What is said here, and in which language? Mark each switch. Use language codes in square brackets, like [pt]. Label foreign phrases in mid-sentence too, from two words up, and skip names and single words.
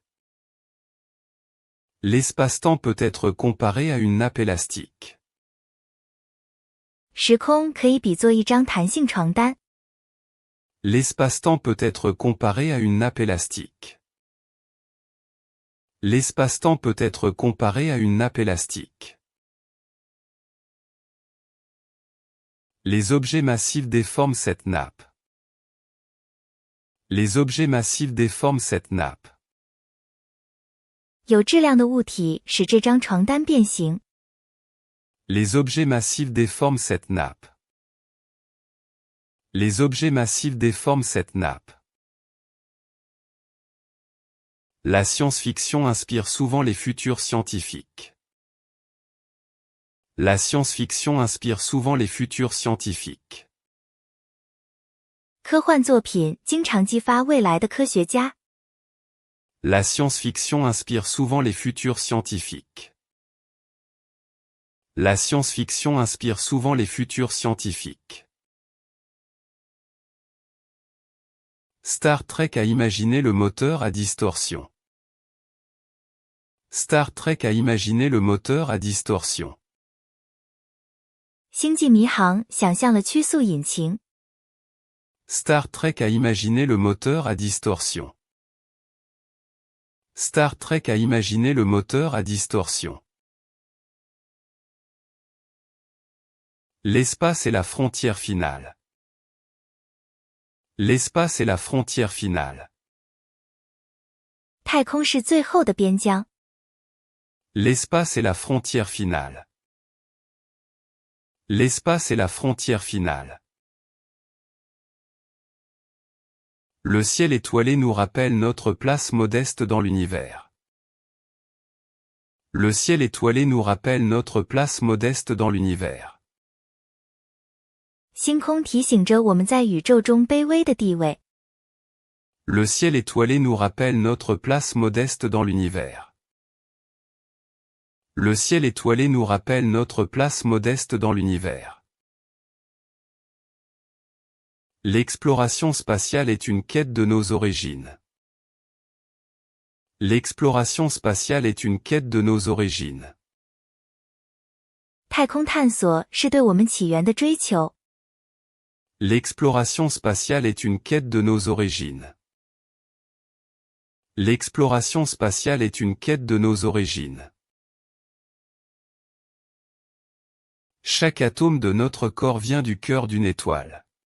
[fr] L'espace-temps peut être comparé à une nappe élastique. [zh] 时空可以比作一张弹性床单。 [fr] L'espace-temps peut être comparé à une nappe élastique. L'espace-temps peut être comparé à une nappe élastique. Les objets massifs déforment cette nappe. Les objets massifs déforment cette nappe. [zh] 有质量的物体使这张床单变形。 [fr] Les objets massifs déforment cette nappe. Les objets massifs déforment cette nappe. La science-fiction inspire souvent les futurs scientifiques. La science-fiction inspire souvent les futurs scientifiques. [zh] 科幻作品经常激发未来的科学家。 [fr] La science-fiction inspire souvent les futurs scientifiques. La science-fiction inspire souvent les futurs scientifiques. Star Trek a imaginé le moteur à distorsion. Star Trek a imaginé le moteur à distorsion. [zh] 星际迷航想象了曲速引擎。 [fr] Star Trek a imaginé le moteur à distorsion. Star Trek a imaginé le moteur à distorsion. L'espace est la frontière finale. L'espace est la frontière finale. [zh] 太空是最后的边疆。 [fr] L'espace est la frontière finale. L'espace est la frontière finale. Le ciel étoilé nous rappelle notre place modeste dans l'univers. Le ciel étoilé nous rappelle notre place modeste dans l'univers. [zh] 星空提醒着我们在宇宙中卑微的地位。 [fr] Le ciel étoilé nous rappelle notre place modeste dans l'univers. Le ciel étoilé nous rappelle notre place modeste dans l'univers. L'exploration spatiale est une quête de nos origines. L'exploration spatiale est une quête de nos origines. [zh] 太空探索是对我们起源的追求。 [fr] L'exploration spatiale est une quête de nos origines. L'exploration spatiale est une quête de nos origines. Chaque atome de notre corps vient du cœur d'une étoile.